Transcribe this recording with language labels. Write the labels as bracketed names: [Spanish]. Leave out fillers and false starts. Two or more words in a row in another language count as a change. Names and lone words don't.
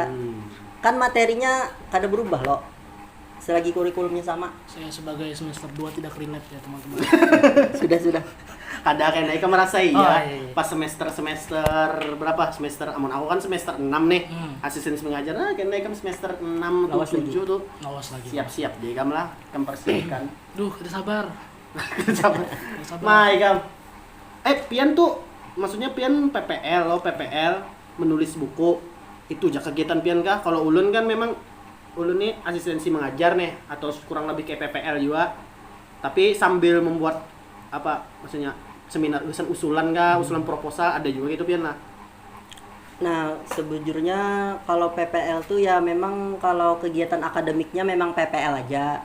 [Banjar] Kan materinya kada berubah loh. Selagi kurikulumnya sama. [Indonesian] Saya sebagai semester 2 tidak relate ya teman-teman. Sudah. [Banjar] Kada kayak naik merasa iya. [Indonesian] Oh, iya. Pas semester berapa? [Banjar] Semester amun aku kan semester 6 nih. Asisten mengajar kayak naik kan semester 6 atau Lawas 7 lagi. tuh. Nawas lagi. Siap-siap deh kam lah, kam persiapkan. [Indonesian] Duh, kita sabar. Sabar. Sabar. [Banjar] Mai kam. Pian tuh maksudnya pian PPL lo, PPL menulis buku. Itu aja kegiatan pian kah? Kalau ulun kan memang ulun nih asistensi mengajar nih atau kurang lebih kayak PPL juga. Tapi sambil membuat apa maksudnya seminar usulan kah, usulan proposal ada juga gitu pian lah. [Indonesian] Nah, sejujurnya kalau PPL tuh ya memang kalau kegiatan akademiknya memang PPL aja.